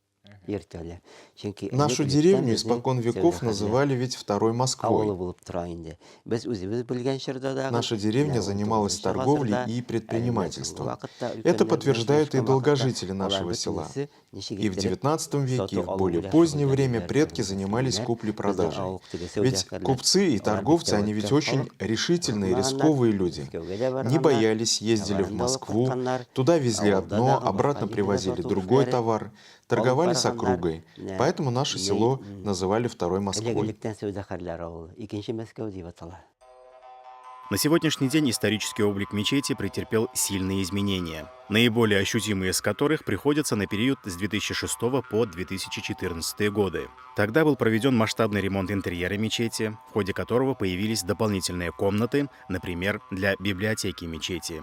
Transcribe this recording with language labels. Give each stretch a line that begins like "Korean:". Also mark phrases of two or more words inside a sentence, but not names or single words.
Tatar: ертелі. Чөнки
Russian: Нашу деревню испокон веков называли ведь Второй Москвой.
Tatar: авылы булып тора инде. Без үзебез белгән чорда дагы
Russian: Наша деревня занималась торговлей и предпринимательством. Это подтверждают и долгожители нашего села. И в XIX веке, и в более позднее время предки занимались куплей-продажей. Ведь купцы и торговцы, они ведь очень решительные, рисковые люди. Не боялись, ездили в Москву, туда везли одно, обратно привозили другой товар, торговали с округой. Поэтому наше село называли Второй Москвой.
Tatar: Элегелектән сәүдәгәрләр авылы. Икенче Мәскәү дип атала.
Russian: На сегодняшний день исторический облик мечети претерпел сильные изменения, наиболее ощутимые из которых приходятся на период с 2006 по 2014 годы. Тогда был проведен масштабный ремонт интерьера мечети, в ходе которого появились дополнительные комнаты, например, для библиотеки мечети.